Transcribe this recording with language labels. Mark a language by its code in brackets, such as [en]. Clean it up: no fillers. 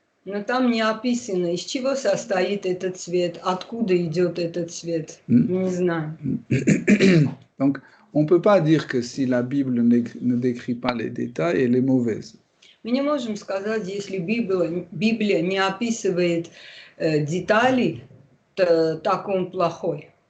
[ru] Но там не описано, из чего состоит этот свет, откуда идет этот свет. Не знаю. [fr] Donc, on ne peut pas dire que si la Bible ne décrit pas les détails, elle est mauvaise. [ru] Мы не можем сказать, если Библия не описывает детали, то так он плохой.